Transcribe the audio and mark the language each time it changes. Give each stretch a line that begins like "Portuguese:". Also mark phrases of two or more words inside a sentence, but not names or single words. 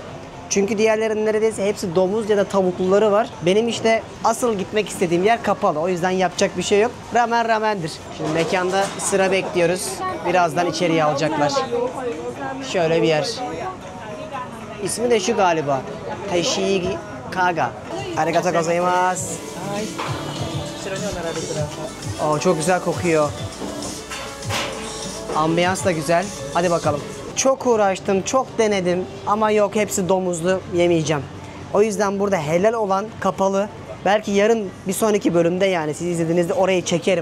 Turkish: Çünkü diğerlerinin neredeyse hepsi domuz ya da tavukluları var. Benim işte asıl gitmek istediğim yer kapalı. O yüzden yapacak bir şey yok. Ramen ramendir. Şimdi mekanda sıra bekliyoruz. Birazdan içeriye alacaklar. Şöyle bir yer. İsmi de şu galiba. Taishigi Kaga.
Japanese: ありがとうございます.
Turkish: Oo, çok güzel kokuyor. Ambiyans da güzel. Hadi bakalım. Çok uğraştım, çok denedim ama yok, hepsi domuzlu, yemeyeceğim. O yüzden burada helal olan kapalı. Belki yarın bir sonraki bölümde, yani siz izlediğinizde orayı çekerim.